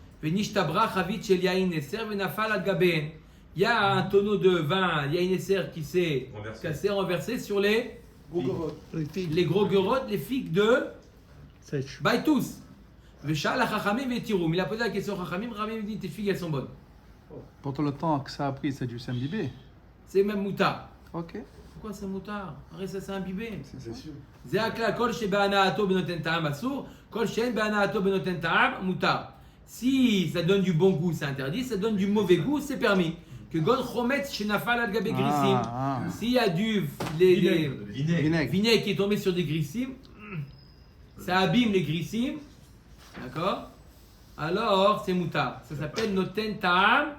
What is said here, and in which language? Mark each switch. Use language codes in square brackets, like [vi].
[he] Venishtabra chavit shel yaïnesser venafal al gabeen. [fr] Il y a un tonneau de vin yaïnesser qui s'est cassé, renversé sur les gros garot, les figues de Sèche. [he] Baitus. Veshal chachamim vetirum. [fr] Il a posé la question au chachamim, chachamim dit tes figues elles sont bonnes. Pour le temps que ça a pris, c'est du s'imbiber. C'est même moutard. Ok. Pourquoi c'est moutard? Arrête, ça c'est imbibé. C'est sûr. [he] זה הכלל, כל שבהנאתו בנותן טעם אסור, כל שאין בהנאתו בנותן טעם מותר. [fr] Si ça donne du bon goût, c'est interdit. Si ça donne du mauvais goût, c'est permis. [he] Que God chometz shenafal al gabe grissim. [fr] S'il y a du vinaigre qui est tombé sur des grissim, ça abîme les grissim, d'accord? Alors c'est moutard. Ça s'appelle noten ta'am